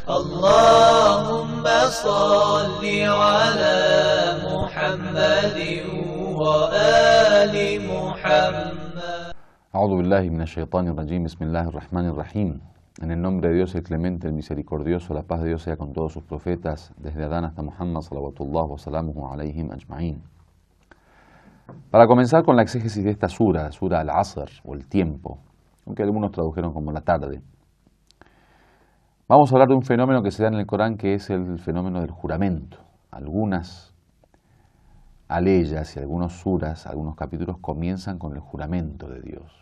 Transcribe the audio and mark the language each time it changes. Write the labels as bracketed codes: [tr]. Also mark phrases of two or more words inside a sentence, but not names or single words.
[ar] اللهم صل على محمد وآل محمد. أعوذ بالله من الشيطان الرجيم. بسم الله الرحمن الرحيم. [es] En el nombre de Dios, el clemente, el misericordioso, la paz de Dios sea con todos sus profetas, desde Adán hasta Muhammad, [ar] صلوات الله وسلامه عليهم أجمعين. [es] Para comenzar con la exégesis de esta sura al-Asr, o el tiempo, aunque algunos tradujeron como la tarde, vamos a hablar de un fenómeno que se da en el Corán, que es el fenómeno del juramento. Algunas aleyas y algunos suras, algunos capítulos comienzan con el juramento de Dios.